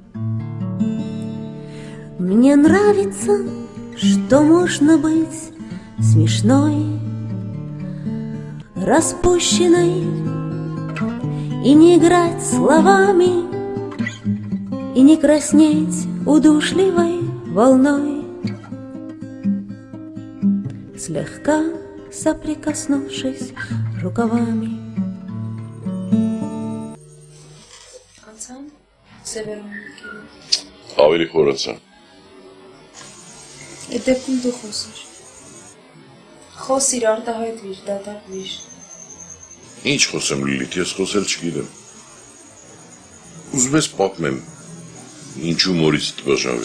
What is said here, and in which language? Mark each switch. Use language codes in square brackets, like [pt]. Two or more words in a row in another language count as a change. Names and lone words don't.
[ru] Мне нравится, что можно быть смешной, распущенной и не играть словами, и не краснеть удушливой волной, слегка соприкоснувшись рукавами. [hy] Անցան Սևերոնիկին։ Ավելի խորացա։ Այդ դեպքում դու խոսիր։ Խոսիր, արտահայտվիր, դատարկվիր։ Ինչ խոսեմ Լիլիթ, ես խոսել չգիտեմ։ Ուզում ես պատմեմ, ինչու մորից դժվարվեց։